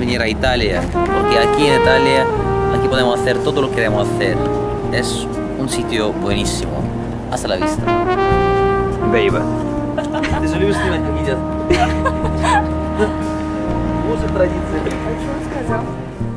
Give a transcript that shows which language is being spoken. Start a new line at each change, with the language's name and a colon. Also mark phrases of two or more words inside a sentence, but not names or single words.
Spanish: venir a Italia, porque aquí en Italia, aquí podemos hacer todo lo que queremos hacer. Es un sitio buenísimo. Hasta la vista. Baby.
Russian: Ты же любишь снимать видео? Лучше традиции. А что он сказал?